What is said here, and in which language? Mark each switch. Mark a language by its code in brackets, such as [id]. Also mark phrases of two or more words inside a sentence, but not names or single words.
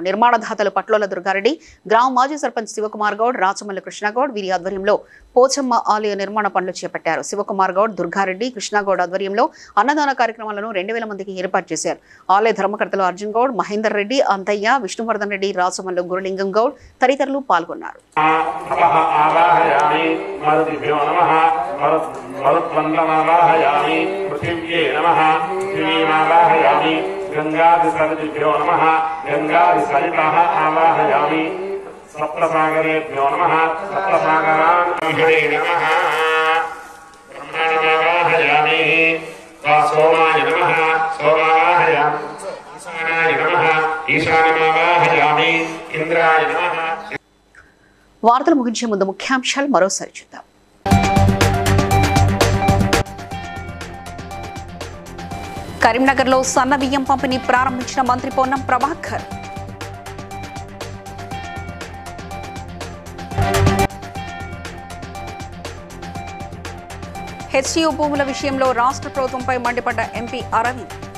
[te] నిర్మాణదాతలు పట్లోల దుర్గారెడ్డి, గ్రామ మాజీ సర్పంచ్ శివకుమార్ గౌడ్, రాచమల్లి కృష్ణగౌడ్ వీరి ఆధ్వర్యంలో పోచమ్మ ఆలయ నిర్మాణ పనులు చేపట్టారు. శివకుమార్ గౌడ్, దుర్గారెడ్డి, కృష్ణగౌడ్ ఆధ్వర్యంలో అన్నదాన కార్యక్రమాలను 2000 మందికి ఏర్పాటు చేశారు. ఆలయ ధర్మకర్తలు అర్జున్ గౌడ్, మహేందర్ రెడ్డి, అంతయ్య, విష్ణువర్ధన్ రెడ్డి, రాచమల్లు గురులింగం గౌడ్ తదితరులు పాల్గొన్నారు. [sa] सप्तसागरेभ्यो नमः सप्तसागरान् नमः ब्रह्मणमावाहयामि सोमाय नमः सोमावाहयामि ईशानाय नमः ईशानमावाहयामि इंद्राय नमः. [te] వార్తలు ముగించే ముందు ముఖ్యాంశాలు మరోసారి చూద్దాం. కరీంనగర్లో సన్న బియ్యం పంపిణీ ప్రారంభించిన మంత్రి పొన్నం ప్రభాకర్. హెచ్సియు భూముల విషయంలో రాష్ట్ర ప్రభుత్వంపై మండిపడ్డ ఎంపీ అరవింద్.